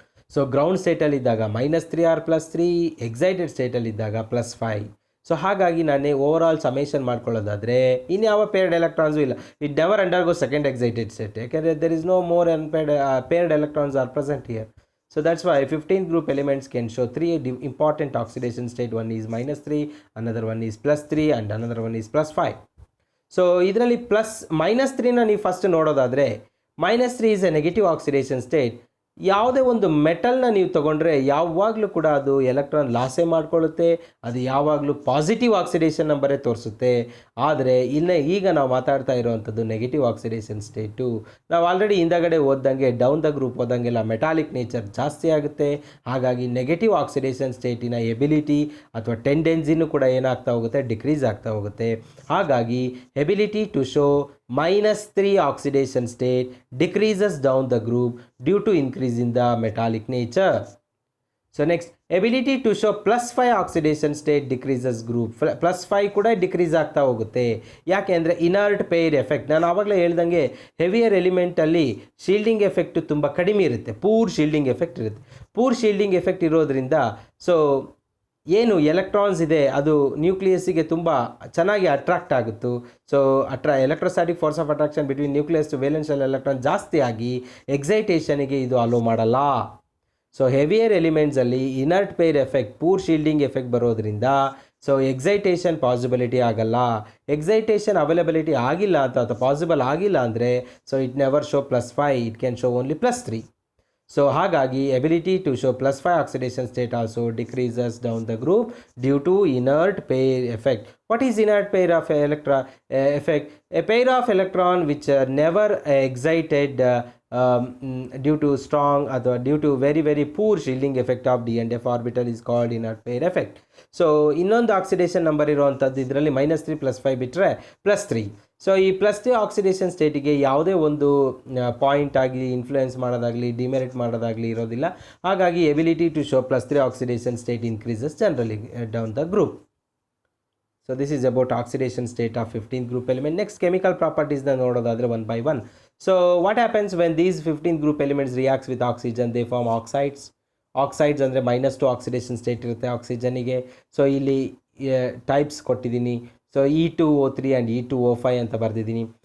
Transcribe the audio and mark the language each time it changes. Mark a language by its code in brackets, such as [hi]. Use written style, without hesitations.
[kn] So ground ಸ್ಟೇಟಲ್ಲಿದ್ದಾಗ -3 R +3, excited ಸ್ಟೇಟಲ್ಲಿದ್ದಾಗ +5. So ಹಾಗಾಗಿ ನಾನೇ over summation ಮಾಡ್ಕೊಳ್ಳೋದಾದರೆ ಇನ್ಯಾವ ಪೇರ್ಡ್ ಎಲೆಕ್ಟ್ರಾನ್ಸು ಇಲ್ಲ. [en] It never undergo second excited state, ಯಾಕೆಂದರೆ there is no more paired electrons are present here. So that's why 15th group elements can show 3 important oxidation state. One is -3, another one is +3 and another one is +5. [kn] So ಇದರಲ್ಲಿ -3ನ ನೀವು first ನೋಡೋದಾದರೆ -3 [en] is a negative oxidation state. [kn] ಯಾವುದೇ ಒಂದು ಮೆಟಲ್ನ ನೀವು ತೊಗೊಂಡ್ರೆ ಯಾವಾಗಲೂ ಕೂಡ ಅದು ಎಲೆಕ್ಟ್ರಾನ್ ಲಾಸೇ ಮಾಡ್ಕೊಳ್ಳುತ್ತೆ, ಅದು ಯಾವಾಗಲೂ ಪಾಸಿಟಿವ್ ಆಕ್ಸಿಡೇಷನ್ ನಂಬರೇ ತೋರಿಸುತ್ತೆ. ಆದರೆ ಈಗ ನಾವು ಮಾತಾಡ್ತಾ ಇರೋವಂಥದ್ದು ನೆಗೆಟಿವ್ ಆಕ್ಸಿಡೇಷನ್ ಸ್ಟೇಟು. ನಾವು ಆಲ್ರೆಡಿ ಹಿಂದಗಡೆ ಓದ್ದಂಗೆ down the group ಓದಂಗೆಲ್ಲ metallic nature ಜಾಸ್ತಿ ಆಗುತ್ತೆ. ಹಾಗಾಗಿ ನೆಗೆಟಿವ್ ಆಕ್ಸಿಡೇಷನ್ ಸ್ಟೇಟಿನ ಎಬಿಲಿಟಿ ಅಥವಾ ಟೆಂಡೆನ್ಸಿನೂ ಕೂಡ ಏನಾಗ್ತಾ ಹೋಗುತ್ತೆ, ಡಿಕ್ರೀಸ್ ಆಗ್ತಾ ಹೋಗುತ್ತೆ. [en] ಹಾಗಾಗಿ ability to show -3 oxidation state decreases down the group due to increase in the metallic nature. So next, ability to show +5 oxidation state decreases group. [kn] +5 ಕೂಡ ಡಿಕ್ರೀಸ್ ಆಗ್ತಾ ಹೋಗುತ್ತೆ. ಯಾಕೆ ಅಂದರೆ ಇನರ್ಟ್ ಪೇರ್ ಎಫೆಕ್ಟ್. ನಾನು ಆವಾಗಲೇ ಹೇಳ್ದಂಗೆ ಹೆವಿಯರ್ ಎಲಿಮೆಂಟಲ್ಲಿ ಶೀಲ್ಡಿಂಗ್ ಎಫೆಕ್ಟ್ ತುಂಬ ಕಡಿಮೆ ಇರುತ್ತೆ, ಪೂರ್ ಶೀಲ್ಡಿಂಗ್ ಎಫೆಕ್ಟ್ ಇರುತ್ತೆ. ಪೂರ್ ಶೀಲ್ಡಿಂಗ್ ಎಫೆಕ್ಟ್ ಇರೋದ್ರಿಂದ ಸೊ ಏನು ಎಲೆಕ್ಟ್ರಾನ್ಸ್ ಇದೆ ಅದು ನ್ಯೂಕ್ಲಿಯಸ್ಸಿಗೆ ತುಂಬ ಚೆನ್ನಾಗಿ attract ಆಗುತ್ತು. So electrostatic force of attraction between nucleus to valence shell electron ಜಾಸ್ತಿ ಆಗಿ ಎಕ್ಸೈಟೇಷನ್ಗೆ ಇದು ಅಲೋ ಮಾಡಲ್ಲ. So heavier ಎಲಿಮೆಂಟ್ಸಲ್ಲಿ inert peer effect, poor shielding effect ಬರೋದ್ರಿಂದ ಸೊ ಎಕ್ಸೈಟೇಷನ್ ಪಾಸಿಬಿಲಿಟಿ ಆಗಲ್ಲ. ಎಕ್ಸೈಟೇಷನ್ ಅವೈಲಬಿಲಿಟಿ ಆಗಿಲ್ಲ ಅಥವಾ ಪಾಸಿಬಲ್ ಆಗಿಲ್ಲ ಅಂದರೆ so [en] It never show +5, it can show only +3. So ಹಾಗಾಗಿ ability to show +5 oxidation state also decreases down the group due to inert pair effect. What is inert pair of effect? A pair of electron which are never excited due to strong or due to very poor shielding effect of d and f orbital is called inert pair effect. [kn] So ಇನ್ನೊಂದು oxidation number ಇರುವಂಥದ್ದು ಇದರಲ್ಲಿ -3 +5 ಬಿಟ್ಟರೆ +3. So ಈ +3 oxidation ಸ್ಟೇಟಿಗೆ ಯಾವುದೇ ಒಂದು point ಆಗಿ influence ಮಾಡೋದಾಗಲಿ demerit ಮಾಡೋದಾಗಲಿ ಇರೋದಿಲ್ಲ. [en] ಹಾಗಾಗಿ ability to show +3 oxidation state increases generally down the group. So this is about oxidation state of 15th group element. Next, chemical properties [kn] na nododadre [en] one by one. So what happens when these 15th group elements reacts with oxygen? They form oxides. Oxides andre -2 oxidation state irutte oxygen ige. [kn] So illi types kottidini. So E2O3 and E2O5 anta bardidini.